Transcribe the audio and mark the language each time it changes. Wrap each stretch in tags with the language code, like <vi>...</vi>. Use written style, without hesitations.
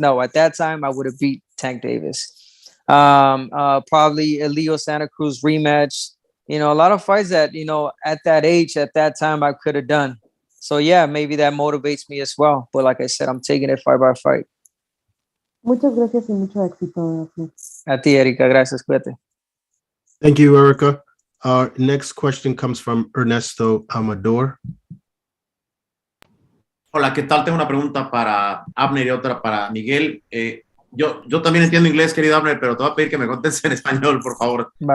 <en>No, at that time, I would have beat Tank Davis. Probably a Leo Santa Cruz rematch. You know, a lot of fights that, you know, at that age, at that time, I could have done. So yeah, maybe that motivates me as well. But like I said, I'm taking it fight by fight.</en> <es>Muchas gracias y mucho éxito, Abner. A ti, Erika. Gracias. Cuídate.</es> <en>Thank you, Erica. Our next question comes from Ernesto Amador.</en> <es>Hola, ¿qué tal? Tengo una pregunta para Abner y otra para Miguel. Yo también entiendo inglés, querido Abner, pero te voy a pedir que me contestes en español, por favor.</es>